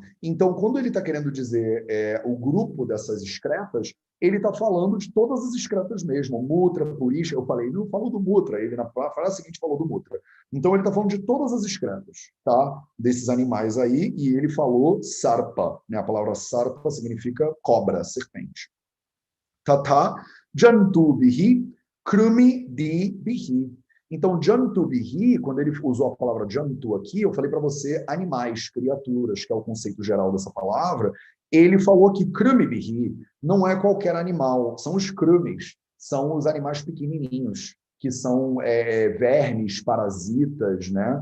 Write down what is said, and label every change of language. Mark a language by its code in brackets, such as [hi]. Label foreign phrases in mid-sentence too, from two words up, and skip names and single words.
[pt] Então, quando ele está querendo dizer o grupo dessas excretas, ele está falando de todas as excretas mesmo. [sa] Mutra, Purisha, [pt] eu falei, não falou do Mutra, ele na frase seguinte falou do Mutra. Então, ele está falando de todas as excretas, tá? Desses animais aí, e ele falou sarpa, né? A palavra sarpa significa cobra, serpente. [sa] Tata jantu bihi krumi di bihi. Então, jantu bihi, [pt] quando ele usou a palavra jantu aqui, eu falei para você animais, criaturas, que é o conceito geral dessa palavra. Ele falou que [sa] krumi bihi [pt] não é qualquer animal, são os krumis, são os animais pequenininhos, que são vermes, parasitas, né?